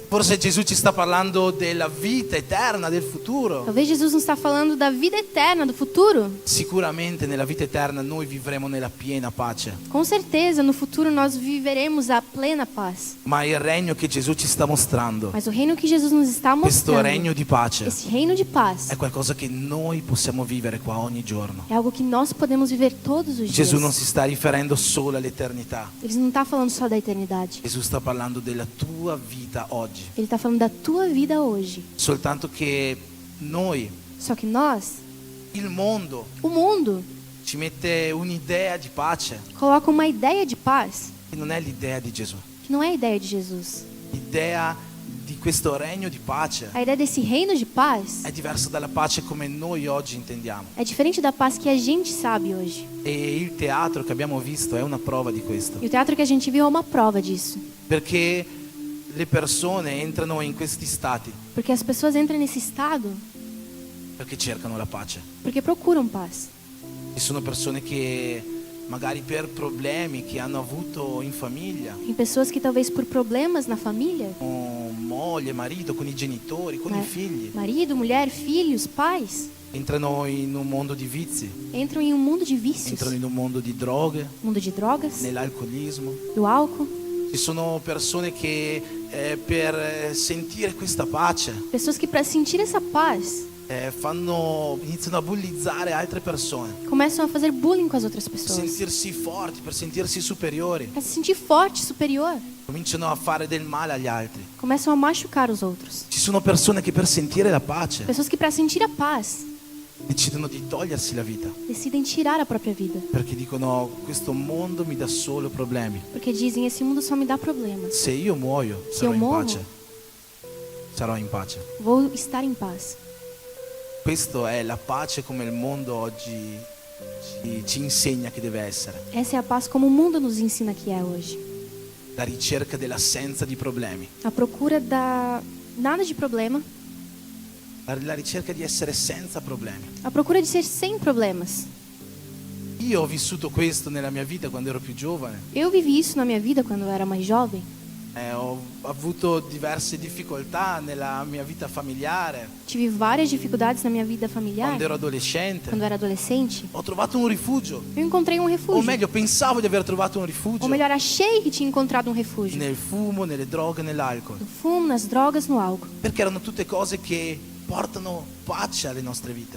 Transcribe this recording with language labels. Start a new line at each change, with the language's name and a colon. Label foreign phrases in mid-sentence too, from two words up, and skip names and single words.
Italian: Forse Gesù ci sta parlando della vita eterna, del futuro.
Portuguese: Talvez Jesus não está falando da vida eterna, do futuro.
Italian: Sicuramente nella vita eterna noi vivremo nella piena pace,
Portuguese: Com certeza, no futuro nós viveremos a plena paz.
Italian: ma il regno che Gesù ci sta mostrando,
Portuguese: Mas o reino que Jesus nos está
Italian: questo
Portuguese: mostrando,
Italian: regno di pace,
Portuguese: esse reino de paz,
Italian: è qualcosa che noi possiamo vivere qua ogni giorno.
Portuguese: é algo que nós podemos viver todos os dias.
Italian: Gesù non si sta riferendo solo all'eternità,
Portuguese: Ele não está falando só da eternidade.
Italian: Gesù sta parlando della tua vita oggi,
Portuguese: Ele está falando da tua vida hoje.
Italian: soltanto che noi,
Portuguese: Só que nós,
Italian: il mondo,
Portuguese: o mundo,
Italian: ci mette un'idea di pace
Portuguese: coloca uma ideia de paz
Italian: che non è l'idea di Gesù.
Portuguese: que não é a ideia de Jesus.
Italian: L'idea di questo regno di pace
Portuguese: A ideia desse reino de paz
Italian: è diversa dalla pace come noi oggi intendiamo.
Portuguese: é diferente da paz que a gente sabe hoje.
Italian: E il teatro che abbiamo visto è una prova di questo,
Portuguese: E o teatro que a gente viu é uma prova disso.
Italian: perché le persone entrano in questi stati
Portuguese: Porque as pessoas entram nesse estado
Italian: perché cercano la pace.
Portuguese: porque procuram paz.
Italian: Ci sono persone che magari per problemi che hanno avuto in famiglia,
Portuguese: Tem pessoas que talvez por problemas na família,
Italian: con moglie, marito, con i genitori, con i figli,
Portuguese: marido, mulher, filhos, pais,
Italian: entrano in un mondo di vizi,
Portuguese: entram em um mundo de vícios,
Italian: entrano in un mondo di droghe,
Portuguese: mundo de drogas,
Italian: nell'alcolismo.
Portuguese: do álcool.
Italian: Ci sono persone che per sentire questa pace
Portuguese: Pessoas que para sentir essa paz
Italian: iniziano a bullizzare altre persone,
Portuguese: começam a fazer bullying com as outras
Italian: per
Portuguese: pessoas.
Italian: sentirsi forti, per sentirsi superiori,
Portuguese: Para se sentir forte, superior,
Italian: cominciano a fare del male agli altri.
Portuguese: começam a machucar os outros.
Italian: Ci sono persone che per sentire la pace
Portuguese: Pessoas que para sentir a paz
Italian: decidono di togliersi la vita,
Portuguese: decidem tirar a própria vida,
Italian: perché dicono: questo mondo mi dà solo problemi,
Portuguese: porque dizem esse mundo só me dá problemas.
Italian: se io muoio
Portuguese: Se
Italian: sarò
Portuguese: eu
Italian: in
Portuguese: morro,
Italian: pace, sarò in pace.
Portuguese: vou estar em paz.
Italian: Questa è la pace come il mondo oggi ci insegna che deve essere,
Portuguese: Essa é a paz como o mundo nos ensina que é hoje.
Italian: la ricerca dell'assenza di problemi,
Portuguese: A procura da nada de problema,
Italian: la ricerca di essere senza problemi.
Portuguese: a procura de ser sem problemas.
Italian: Io ho vissuto questo nella mia vita quando ero più giovane,
Portuguese: Eu vivi isso na minha vida quando eu era mais jovem.
Italian: ho avuto diverse difficoltà nella mia vita familiare,
Portuguese: Tive várias dificuldades na minha vida familiar.
Italian: quando ero adolescente.
Portuguese: Quando eu era adolescente,
Italian: Ho trovato un rifugio,
Portuguese: eu encontrei um o refúgio.
Italian: meglio pensavo di aver trovato un rifugio,
Portuguese: Ou melhor, achei que tinha encontrado um refúgio.
Italian: nel fumo, nelle droghe, nell'alcol,
Portuguese: No fumo, nas drogas, no álcool.
Italian: perché erano tutte cose che portano pace alle nostre vite,